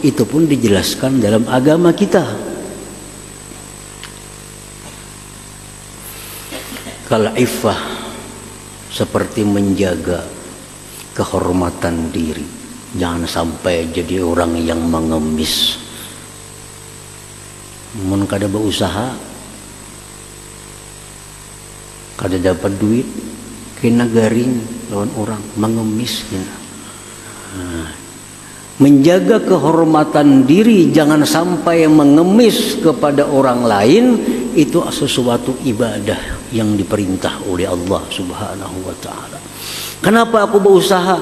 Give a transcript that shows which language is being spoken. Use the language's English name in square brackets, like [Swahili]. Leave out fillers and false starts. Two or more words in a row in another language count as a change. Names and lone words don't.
[Indonesian] Itu pun dijelaskan dalam agama kita. Kalau iffah, seperti menjaga kehormatan diri, jangan sampai jadi orang yang mengemis. [Banjar] Mun kada berusaha, kada dapat duit, kena garing lawan orang, mengemis. [Indonesian] Nah, menjaga kehormatan diri, jangan sampai mengemis kepada orang lain, itu sesuatu ibadah yang diperintah oleh Allah [Arabic] Subhanahu wa taala. [Indonesian] Kenapa aku berusaha?